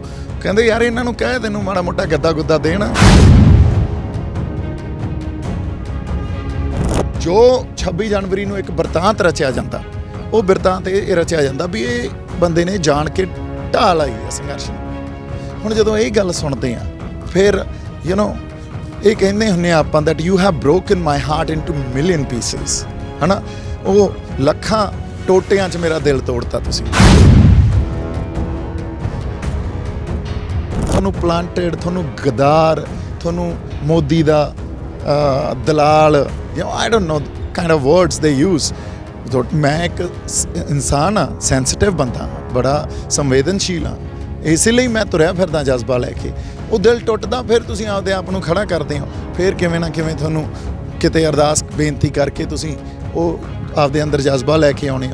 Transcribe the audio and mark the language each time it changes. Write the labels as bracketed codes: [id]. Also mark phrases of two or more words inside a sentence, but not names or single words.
[pa] ਕਹਿੰਦੇ ਯਾਰ ਇਹਨਾਂ ਨੂੰ ਕਹਿ ਤੈਨੂੰ ਮਾੜਾ ਮੋਟਾ ਗੱਦਾ ਗੁੱਦਾ ਦੇਣ। ਜੋ 26 ਜਨਵਰੀ ਨੂੰ ਇੱਕ ਬਿਰਤਾਂਤ ਰਚਿਆ ਜਾਂਦਾ, ਉਹ ਬਿਰਤਾਂਤ ਇਹ ਰਚਿਆ ਜਾਂਦਾ ਵੀ ਇਹ ਬੰਦੇ ਨੇ ਜਾਣ ਕੇ ਢਾਹ ਲਾਈ ਹੈ ਸੰਘਰਸ਼ ਨੂੰ। ਹੁਣ ਜਦੋਂ ਇਹ ਗੱਲ ਸੁਣਦੇ ਆ ਫਿਰ ਇਹ ਕਹਿੰਦੇ ਹੁੰਦੇ ਆ ਆਪਾਂ [en] that you have broken my heart into million pieces, [pa] ਹੈ ਨਾ। ਉਹ ਲੱਖਾਂ ਟੋਟਿਆਂ 'ਚ ਮੇਰਾ ਦਿਲ ਤੋੜਤਾ ਤੁਸੀਂ। ਤੁਹਾਨੂੰ ਪਲਾਂਟਡ, ਤੁਹਾਨੂੰ ਗਦਾਰ, ਤੁਹਾਨੂੰ ਮੋਦੀ ਦਾ ਦਲਾਲ, [en] I don't know kind of words they use। [pa] ਮੈਂ ਇੱਕ ਇਨਸਾਨ ਆ, ਸੈਂਸਿਟਿਵ ਬੰਦਾ, ਬੜਾ ਸੰਵੇਦਨਸ਼ੀਲ ਆ, ਇਸੇ ਲਈ ਮੈਂ ਤੁਰਿਆ ਫਿਰਦਾ ਜਜ਼ਬਾ ਲੈ ਕੇ। ਉਹ ਦਿਲ ਟੁੱਟਦਾ ਫਿਰ ਤੁਸੀਂ ਆਪਦੇ ਆਪ ਨੂੰ ਖੜਾ ਕਰਦੇ ਹੋ। ਫਿਰ ਕਿਵੇਂ ਨਾ ਕਿਵੇਂ ਤੁਹਾਨੂੰ ਕਿਤੇ ਅਰਦਾਸ ਬੇਨਤੀ ਕਰਕੇ ਤੁਸੀਂ ਉਹ ਆਪਦੇ ਅੰਦਰ ਜਜ਼ਬਾ ਲੈ ਕੇ ਆਉਣੇ ਹੋ।